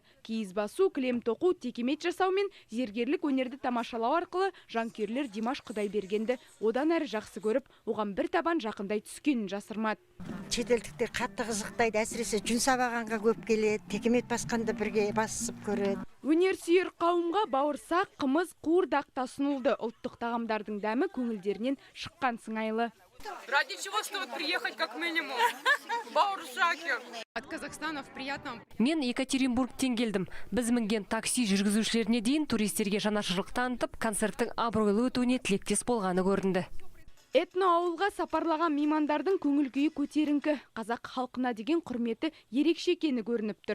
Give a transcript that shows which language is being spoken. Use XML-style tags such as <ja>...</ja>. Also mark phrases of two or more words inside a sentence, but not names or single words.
<kk>Киіз басу, кілем тоқу, текемет жасау мен зергерлік өнерді тамашалау арқылы жанкүйерлер Димаш Құдайбергенді одан әрі жақсы көріп, оған бір табан жақындай түскенін жасырмады. Шетелдіктер қатты қызықтайды, әсіресе жүн сабағанға көп келеді, текемет басқанда бірге басып көреді. Өнер сүйер қауымға бауырсақ, қымыз, қуырдақ ұсынылды. Ұлттық тағамдардың дәмі көңілдерінен шыққан сыңайлы.</kk> <ru>Ради чего стоит приехать как минимум? Бауырсаки. От Казахстана в приятном.</ru> <kk>Мен Екатеринбургтен келдім. Біз мінген такси жүргізушілеріне дейін туристерге жанашырлық танытып, концерттің абыройлы өтуіне тілектес болғаны көрінді. Этно ауылға сапарлаған меймандардың көңіл күйі көтеріңкі. Қазақ халқына деген құрметі ерекше екені көрініп тұр.</kk>